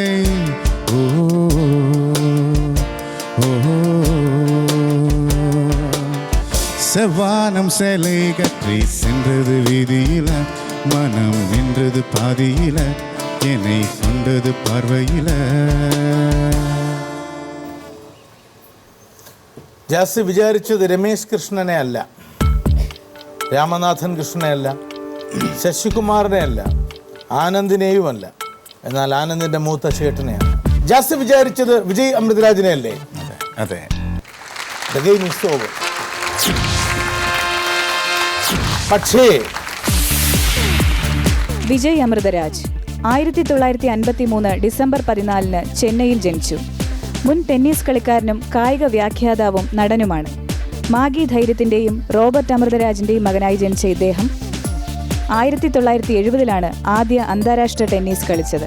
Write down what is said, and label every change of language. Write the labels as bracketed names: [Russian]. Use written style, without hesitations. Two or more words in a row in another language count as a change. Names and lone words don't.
[Tamil] ஓ ஓ, செவ்வானம் சேலை கற்றி சென்றது வீதியில, மனம் நின்றது பாதியில, என்னை கொண்டது பார்வையில. [Malayalam] ജാസി വിചാരിച്ചത് രമേശ് കൃഷ്ണനെ അല്ല, രാമനാഥൻ കൃഷ്ണനെ അല്ല, ശശികുമാറിനെ അല്ല, ആനന്ദിനെയുമല്ല. എന്നാൽ ആനന്ദിന്റെ മൂത്ത ചേട്ടനെയാണ്. ജാസി വിചാരിച്ചത് വിജയ് അമൃതരാജിനെ അല്ലേ? അതെ. [English] The game is over. [Malayalam] പക്ഷേ വിജയ് അമൃതരാജ് 1953 ഡിസംബർ 14 ചെന്നൈയിൽ ജനിച്ചു. മുൻ ടെന്നീസ് കളിക്കാരനും കായിക വ്യാഖ്യാതാവും നടനുമാണ്. മാഗി ധൈര്യത്തിൻ്റെയും റോബർട്ട് അമൃതരാജിൻ്റെയും മകനായി ജനിച്ച ഇദ്ദേഹം 1970 ആദ്യ അന്താരാഷ്ട്ര ടെന്നീസ് കളിച്ചത്.